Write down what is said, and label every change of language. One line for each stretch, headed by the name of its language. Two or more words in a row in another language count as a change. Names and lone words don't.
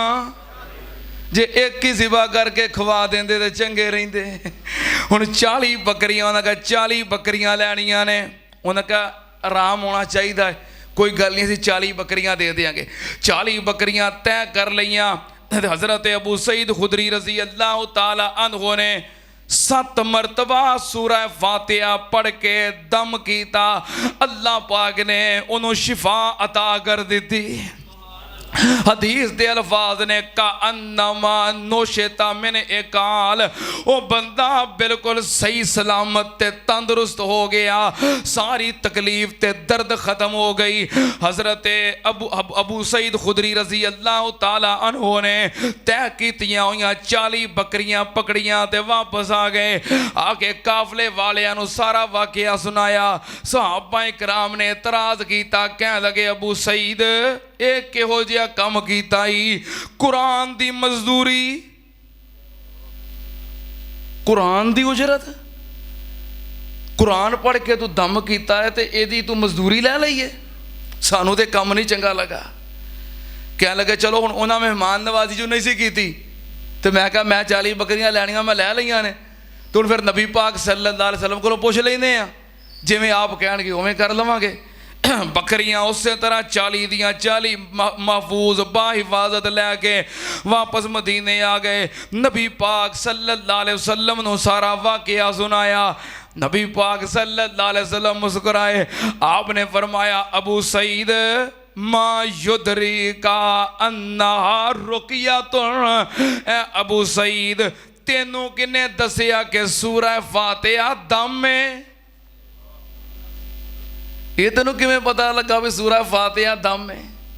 Punjabi: جے اک ہی سوا کر کے کھوا دیندے تو چنگے رہندے. ہن 40 بکریاں، انہیں کہا 40 بکریاں لینیاں نے. انہیں کہا آرام ہونا چاہیے، کوئی گل نہیں، اسیں 40 بکریاں دے دیں گے. 40 بکریاں طے کر لیاں. حضرت ابو سعید خدری
Arabic: رضي الله تعالى عنه
Punjabi: نے 7 مرتبہ سورہ فاتحہ پڑھ کے دم کیا. اللہ پاک نے انہوں نے شفا عطا کر دتی. حدیث دے الفاظ نے
Arabic: كأنما نشط من عقال,
Punjabi: او بندہ بالکل صحیح سلامت تے تندرست ہو گیا، ساری تکلیف تے درد ختم ہو گئی. حضرت ابو سعید خدری
Arabic: رضي الله تعالى عنه
Punjabi: نے طے کیتیاں ہوئیاں 40 بکریاں پکڑیاں تے واپس آ گئے. آ کے قافلے والیاں نوں سارا واقعہ سنایا. صحابہ کرام نے اعتراض کیا، کہن لگے ابو سعید یہ کیہو جیہا کام کیتا ہی? قرآن دی مزدوری، قرآن دی اجرت، قرآن پڑھ کے تو دم کیتا ہے تو یدی تو مزدوری لے لئی ہے? سانوں تو کام نہیں چنگا لگا۔ کہن لگے چلو ہن انہاں مہمان نوازی جو نہیں سی کیتی تو میں کہا میں 40 بکریاں لینیاں میں لے لئیاں نے، تو ہن فیر نبی پاک
Arabic: صلى الله عليه وسلم
Punjabi: کولوں پچھ لیندے آ، جویں آپ کہن گے اوویں کر لواں گے. بکریاں اس طرح 40 دیاں 40 محفوظ باحفاظت لے کے واپس مدینے آ گئے. نبی پاک
Arabic: صلى الله عليه وسلم
Punjabi: نوں سارا واقعہ سنایا. نبی پاک
Arabic: صلى الله عليه وسلم
Punjabi: مسکرائے. آپ نے فرمایا، ابو سعید
Arabic: ما يدريك أنها رقية,
Punjabi: ابو سعید تینوں کنے دسیا کہ سورہ فاتحہ دم ہے? یہ تینوں کویں پتا لگا بھی سورہ فاتحہ دم ہے?